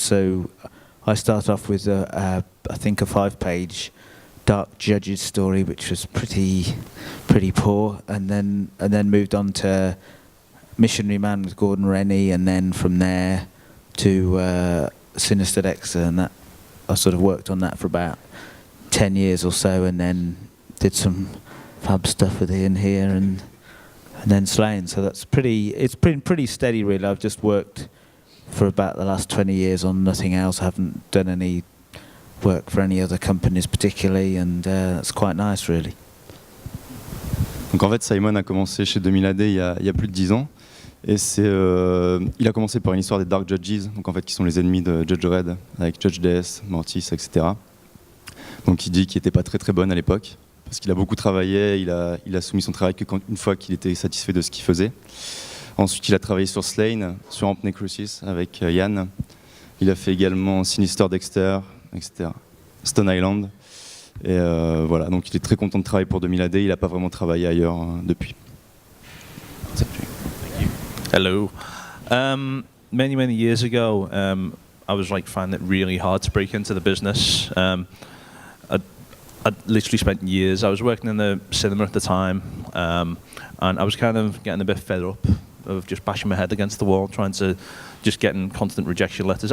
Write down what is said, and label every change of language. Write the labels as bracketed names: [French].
[English] So I started off with I think a 5-page Dark Judges story, which was pretty poor, and then moved on to Missionary Man with Gordon Rennie, and then from there to Sinister Dexter, and that I sort of worked on that for about 10 years or so, and then did some fab stuff with Ian here, and then Slain. So it's been pretty steady, really. I've just worked for about the last 20 years on nothing else. I haven't done any work for any other companies particularly, and it's quite nice, really. [French] Donc en fait, Simon a commencé chez 2000 AD il y a plus de 10 ans. Et il a commencé par une histoire des Dark Judges, donc en fait qui sont les ennemis de Judge Dredd, avec Judge DS, Mortis, etc. Donc il dit qu'il n'était pas très très bonne à l'époque, parce qu'il a beaucoup travaillé, il a soumis son travail une fois qu'il était satisfait de ce qu'il faisait. Ensuite il a travaillé sur Slain, sur Amp Necrosis avec Yann. Il a fait également Sinister Dexter, etc. Stone Island. Et voilà, donc il est très content de travailler pour 2000 AD, il n'a pas vraiment travaillé ailleurs depuis. [English] Hello. Many years ago, I was like finding it really hard to break into the business. I'd literally spent years. I was working in the cinema at the time, and I was kind of getting a bit fed up of just bashing my head against the wall, trying to just getting constant rejection letters.